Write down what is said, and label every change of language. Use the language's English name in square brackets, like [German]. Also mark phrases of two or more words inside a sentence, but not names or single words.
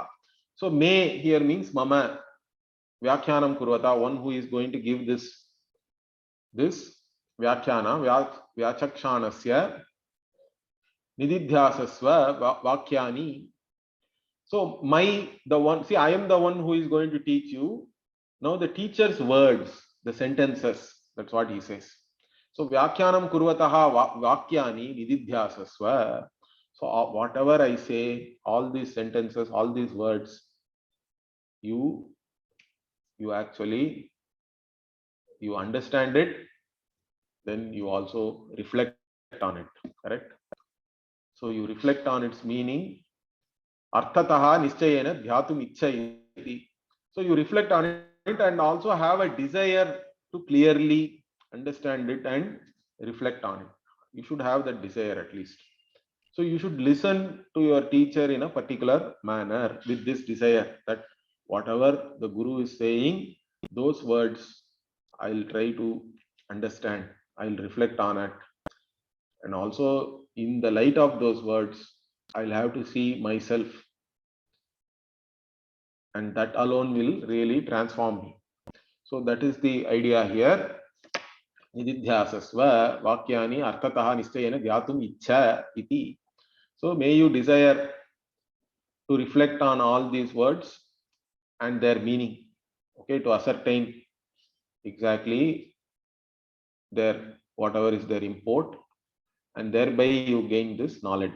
[English] So me here means [Sanskrit] मम व्याख्यानं कुर्वत, [English] one who is going to give this [Sanskrit] व्याख्यान व्याचक्षाणस्य निदिध्यासस्व वाक्यानि. [English] So the one, see, I am the one who is going to teach you. Now the teacher's words, the sentences, that's what he says. [Sanskrit] So व्याख्यानं कुर्वतः वाक्यानि निदिध्यासस्व. [English] So whatever I say, all these sentences, all these words, you actually, you understand it, then you also reflect on it, correct? So you reflect on its meaning. [Sanskrit] अर्थतः निश्चयेन ध्यातुम् इच्छयति. [English] So you reflect on it and also have a desire to clearly understand it and reflect on it. You should have that desire at least. So you should listen to your teacher in a particular manner with this desire that whatever the Guru is saying, those words I'll try to understand. I'll reflect on it. And also in the light of those words, I'll have to see myself, and that alone will really transform me. So that is the idea here. [Sanskrit] निदिध्यासस्व वाक्यानि अर्थतः निश्चयेन ध्यातुम् इच्छा इति. [English] So may you desire to reflect on all these words and their meaning, okay, to ascertain exactly their whatever is their import, and thereby you gain this knowledge.